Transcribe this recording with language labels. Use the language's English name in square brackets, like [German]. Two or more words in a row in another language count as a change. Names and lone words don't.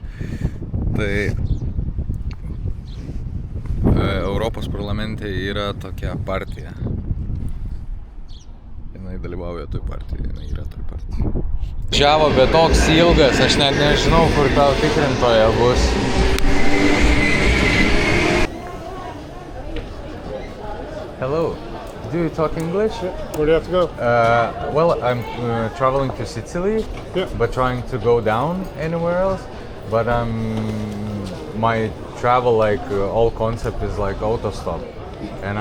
[Lithuanian] Tai Europos parlamente yra tokia partija. Jinai dalyvauja toj partijai, jinai yra toj partijai. Žiavo, bet toks ilgas, aš net nežinau, kur tau tikrintoje bus. [English] Hello, do you talk English? Yeah. Where do you have to go? Well, I'm traveling to Sicily, Yeah. but trying to go down anywhere else. But my travel, like all concept is like autostop, and